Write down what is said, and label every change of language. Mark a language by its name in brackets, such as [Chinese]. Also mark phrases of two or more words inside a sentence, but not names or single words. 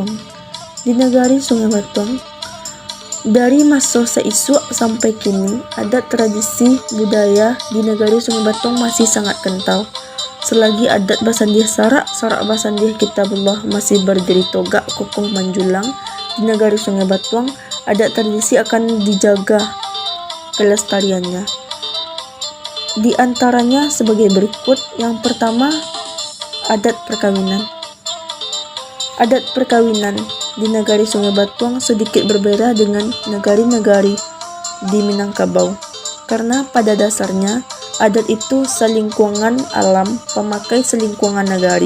[Indonesian] Di Nagari Sungai Batuang, dari masa seisuk sampai kini, adat tradisi budaya di Nagari Sungai Batuang masih sangat kental. Selagi adat [Minangkabau] Basandiah Sarak Basandiah Kitabullah [Indonesian] masih berdiri tegak kokoh menjulang di Nagari Sungai Batuang, adat tradisi akan dijaga kelestariannya. Di antaranya sebagai berikut. Yang pertama, adat perkawinan. Adat perkawinan di Nagari Sungai Batuang sedikit berbeda dengan nagari-nagari di Minangkabau, karena pada dasarnya adat itu selingkungan alam pemakai selingkungan nagari.